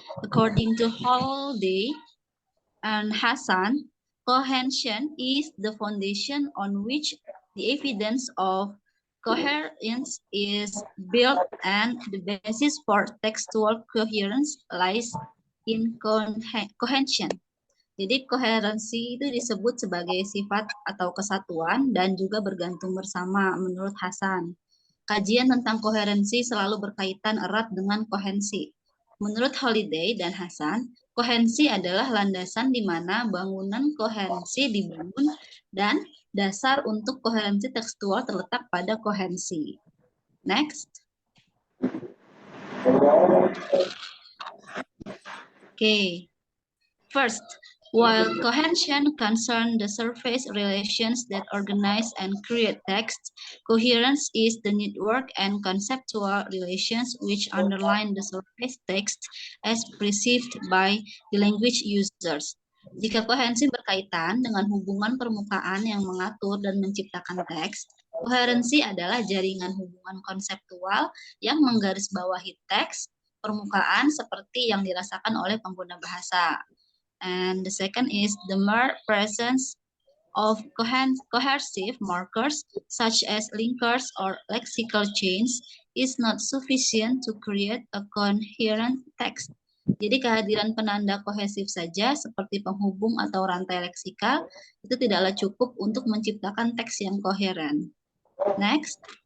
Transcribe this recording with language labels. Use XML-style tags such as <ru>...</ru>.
<en>According to Holiday and Hassan, cohesion is the foundation on which the evidence of coherence is built, and the basis for textual coherence lies in cohesion.</en> <id>Jadi koherensi itu disebut sebagai sifat atau kesatuan dan juga bergantung bersama menurut Hasan. Kajian tentang koherensi selalu berkaitan erat dengan kohensi. Menurut Holiday dan Hasan, kohensi adalah landasan di mana bangunan koherensi dibangun dan dasar untuk koherensi tekstual terletak pada kohensi. Next.</id> <en>Okay. First, while cohesion concerns the surface relations that organize and create text, coherence is the network and conceptual relations which underline the surface text as perceived by the language users.</en> <id>Jika koherensi berkaitan dengan hubungan permukaan yang mengatur dan menciptakan teks, koherensi adalah jaringan hubungan konseptual yang menggarisbawahi teks permukaan seperti yang dirasakan oleh pengguna bahasa.</id> <en>And the second is the mere presence of coercive markers such as linkers or lexical chains is not sufficient to create a coherent text.</en> <id>Jadi kehadiran penanda kohesif saja seperti penghubung atau rantai leksikal itu tidaklah cukup untuk menciptakan teks yang koheren. Next.</id>